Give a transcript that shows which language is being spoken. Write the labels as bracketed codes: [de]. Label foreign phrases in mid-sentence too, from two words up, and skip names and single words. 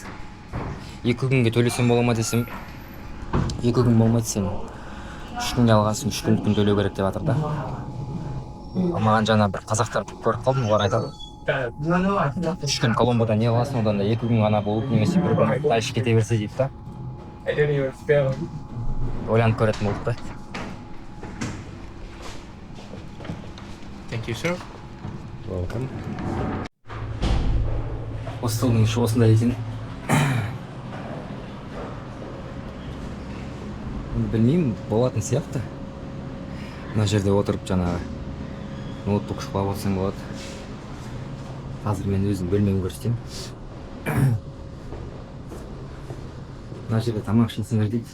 [kk] 2 күнге төлесем бола ма десем, 2 күн болмайды десем, 3 күнге алғасын 3 күн төлеу керек деп жатыр да. Маған жаңа бір қазақтар көріп қалдым, олар айтады. 3 күн Коломбода не қыласың, одан да 2 күн ғана болып, немесе 1 күн дальше кете берсе дейді да. Ойланып көретін болдық та. [en] Thank you, sir. Welcome. [kk] Хостелдің іші осындай екен. Білмеймін, болатын сияқты. Мына жерде отырып жаңағы ноутбук шықпап отырсаң болады. Қазір мен өзім бөлмемді көрсетейін. Мына жерде тамақ ішесіңдер дейді.